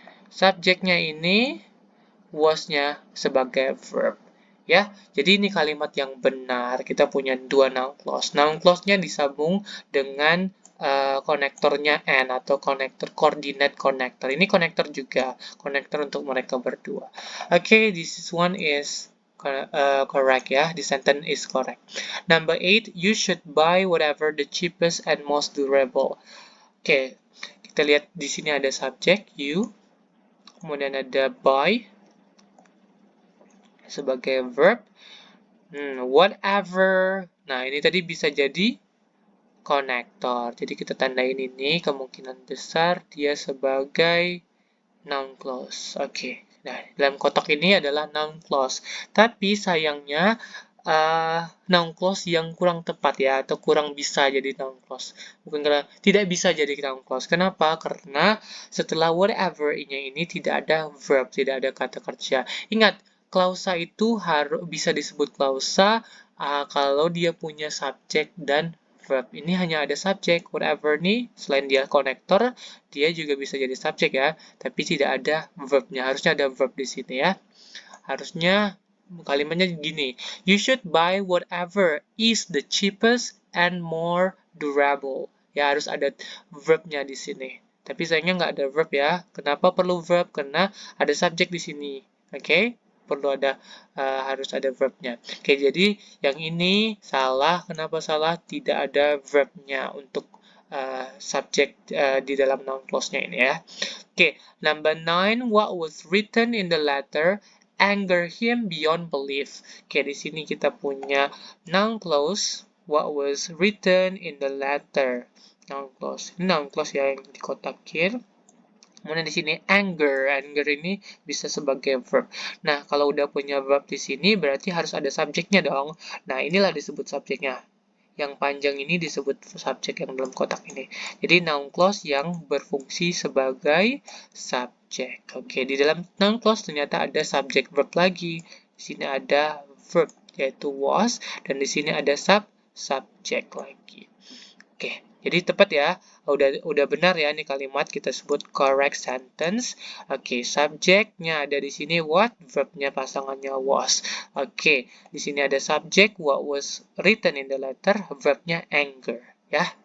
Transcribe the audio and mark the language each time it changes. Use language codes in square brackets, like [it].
[id] Subjeknya ini was-nya sebagai verb. Ya, jadi ini kalimat yang benar. Kita punya dua noun clause. Noun clause-nya disambung dengan konektornya and atau konektor coordinate connector. Ini konektor juga, konektor untuk mereka berdua. [en] Okay, this one is correct ya. The sentence is correct. Number 8, you should buy whatever the cheapest and most durable. [id] Okay, kita lihat di sini ada subjek you, kemudian ada buy sebagai verb. [en] Whatever. [id] Nah, ini tadi bisa jadi konektor. Jadi kita tandain ini kemungkinan besar dia sebagai noun clause. Oke. Nah, dalam kotak ini adalah noun clause. Tapi sayangnya noun clause yang kurang tepat ya, atau kurang bisa jadi noun clause. Bukan karena tidak bisa jadi noun clause. Kenapa? Karena setelah whatever-nya ini tidak ada verb, tidak ada kata kerja. Ingat, klausa itu harus bisa disebut klausa kalau dia punya subjek dan verb. Ini hanya ada subjek, whatever nih, selain dia konektor, dia juga bisa jadi subjek ya, tapi tidak ada verbnya. Harusnya ada verb di sini ya. Harusnya kalimatnya gini, [en] you should buy whatever is the cheapest and more durable. [id] Ya, harus ada verbnya di sini. Tapi sayangnya nggak ada verb ya. Kenapa perlu verb? Karena ada subjek di sini. Oke? Perlu ada harus ada verbnya. Oke, jadi yang ini salah. Kenapa salah? Tidak ada verbnya untuk subjek di dalam noun clause-nya ini ya. [en] Oke, number 9, what was written in the letter anger him beyond belief. [id] Oke, di sini kita punya noun clause, [en] what was written in the letter. [id] Noun clause. Ini noun clause ya yang dikotakin. Kemudian di sini anger ini bisa sebagai verb. Nah, kalau udah punya verb di sini berarti harus ada subjeknya dong. Nah, inilah disebut subjeknya. Yang panjang ini disebut subjek yang dalam kotak ini. Jadi noun clause yang berfungsi sebagai subjek. Oke, di dalam noun clause ternyata ada subjek verb lagi. Di sini ada verb yaitu was dan di sini ada subjek lagi. Oke, jadi tepat ya. Udah benar ya ini kalimat kita sebut correct sentence. Oke, subjeknya ada di sini what, verbnya pasangannya was. Oke, di sini ada subject [en] what was written in the letter, [id] verbnya anger ya.